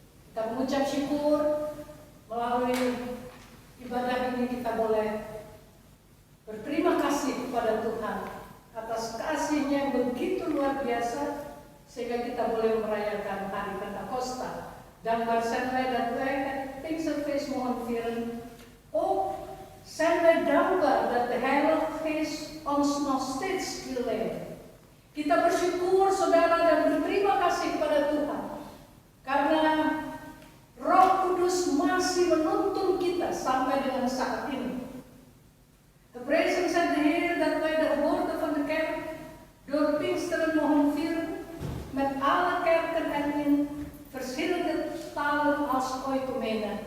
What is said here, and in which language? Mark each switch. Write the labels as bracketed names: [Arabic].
[Indonesian] Kita mengucap syukur melalui ibadah ini kita boleh berterima kasih kepada Tuhan atas kasih-Nya yang begitu luar biasa sehingga kita boleh merayakan Hari Pentakosta. [Dutch] Dankbaar zijn wij dat wij het Pinksterfeest mogen vieren. Ook zijn wij dankbaar dat de Heilige Geest ons nog steeds wil leiden. [Indonesian] Kita bersyukur saudara dan berterima kasih kepada Tuhan karena Roh Kudus masih menuntun kita sampai dengan saat ini. [Dutch] Geprezen zijn de Heer dat wij de woorden van de kerk door Pinksteren mogen vieren met alle kerken en in verschillende talen als ooit omheen.